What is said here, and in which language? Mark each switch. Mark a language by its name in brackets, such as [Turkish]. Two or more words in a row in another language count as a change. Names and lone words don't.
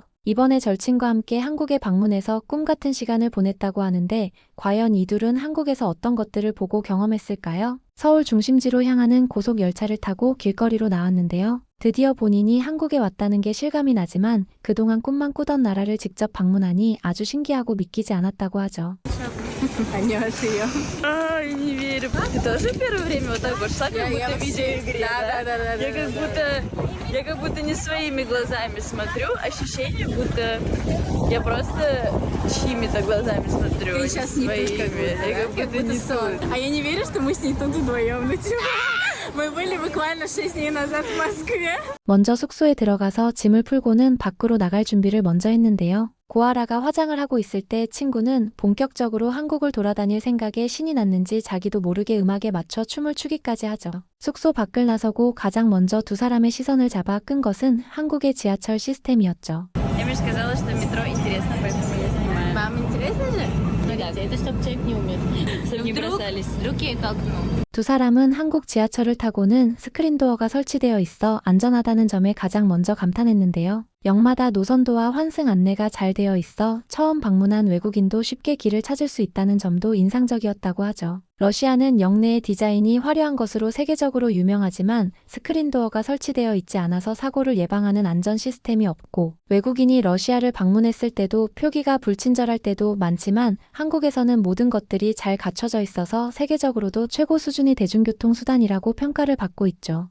[Korean] 이번에 절친과 함께 한국에 방문해서 꿈같은 시간을 보냈다고 하는데 과연 이 둘은 한국에서 어떤 것들을 보고 경험했을까요? 서울 중심지로 향하는 고속 열차를 타고 길거리로 나왔는데요. 드디어 본인이 한국에 왔다는 게 실감이 나지만 그동안 꿈만 꾸던 나라를 직접 방문하니 아주 신기하고 믿기지 않았다고 하죠. 안녕하세요. [Russian] Ай, не верю. Ты тоже первое время вот так вот шла, как будто в видеоигре, Да. Я как будто не своими глазами смотрю, ощущение, будто я просто чьими-то глазами смотрю. Ты сейчас не тут, как будто не сон. тут. А я не верю, что мы с ней тут вдвоем. Ну типа, мы были буквально 6 дней назад в Москве. [Korean] 먼저 숙소에 들어가서 짐을 풀고는 밖으로 나갈 준비를 먼저 했는데요. 고아라가 화장을 하고 있을 때 친구는 본격적으로 한국을 돌아다닐 생각에 신이 났는지 자기도 모르게 음악에 맞춰 춤을 추기까지 하죠. 숙소 밖을 나서고 가장 먼저 두 사람의 시선을 잡아 끈 것은 한국의 지하철 시스템이었죠. [Russian] Я мне сказала, что метро интересно, поэтому я снимаю. Вам интересно же? Ну да, это чтобы человек не умер, чтобы не бросались. Вдруг ей к окну. [Korean] 두 사람은 한국 지하철을 타고는 스크린도어가 설치되어 있어 안전하다는 점에 가장 먼저 감탄했는데요. 역마다 노선도와 환승 안내가 잘 되어 있어 처음 방문한 외국인도 쉽게 길을 찾을 수 있다는 점도 인상적이었다고 하죠. 러시아는 역내의 디자인이 화려한 것으로 세계적으로 유명하지만 스크린도어가 설치되어 있지 않아서 사고를 예방하는 안전 시스템이 없고 외국인이 러시아를 방문했을 때도 표기가 불친절할 때도 많지만 한국에서는 모든 것들이 잘 갖춰져 있어서 세계적으로도 최고 수준의 대중교통 수단이라고 평가를 받고 있죠.